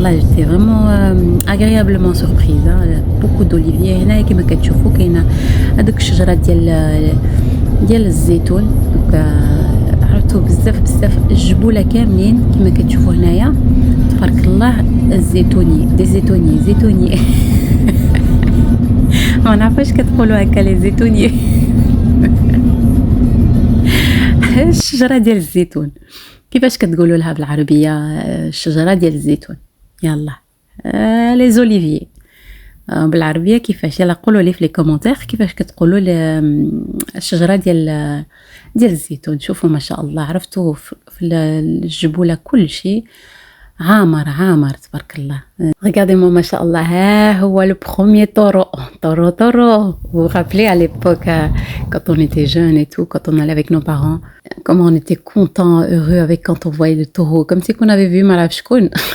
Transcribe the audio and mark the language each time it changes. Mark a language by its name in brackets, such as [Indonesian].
[French] J'étais vraiment agréablement surprise, hein. Beaucoup d'oliviers. [Arabic] هنا كما كتشوفوا كاينه هذوك الشجره ديال الزيتون. عرفتوا بزاف الجبوله كاملين كما كتشوفوا هنايا تبارك الله زيتوني ما نعرفش كتقولوا هكا لي زيتوني الشجره ديال الزيتون كيفاش كتقولوا لها بالعربيه الشجره ديال الزيتون يلا لي زوليفيي بالعربيه كيفاش يلا قولوا لي في لي كومونتير كيفاش كتقولوا الشجره ديال الزيتون. شوفوا ما شاء الله عرفتوا في الجبوله كل شيء عامر تبارك الله. [French] Regardez-moi [Arabic] ما شاء الله ها هو [French] le premier taureau. Vous vous rappelez à l'époque quand on était jeunes et tout, quand on allait avec nos parents, comment on était contents, heureux avec quand on voyait le taureau, comme si qu'on avait vu [Arabic] ما شكون.